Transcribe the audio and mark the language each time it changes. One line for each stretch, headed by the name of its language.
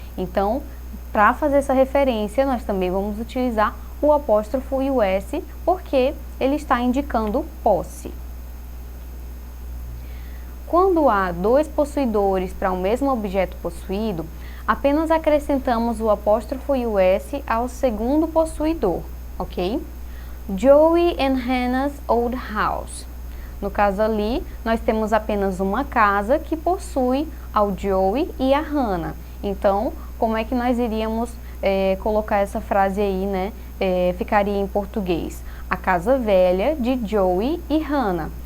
Portuguese: Então, para fazer essa referência, nós também vamos utilizar o apóstrofo e o S, porque ele está indicando posse. Quando há dois possuidores para o mesmo objeto possuído, apenas acrescentamos o apóstrofo e o S ao segundo possuidor, ok?
English: Joey and Hannah's old house.
Portuguese: No caso ali, nós temos apenas uma casa que possui ao Joey e a Hannah. Então, como é que nós iríamos colocar essa frase aí, né? Ficaria em português. A casa velha de Joey e Hannah.